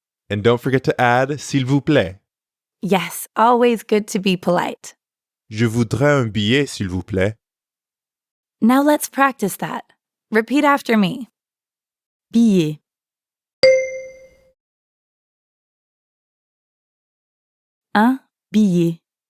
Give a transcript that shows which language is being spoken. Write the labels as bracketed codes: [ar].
[en] And don't forget to add [fr] s'il vous plaît. [en] Yes, always good to be polite. [fr] Je voudrais un billet, s'il vous plaît. [en] Now let's practice that. Repeat after me. Billet. [fr] Un billet.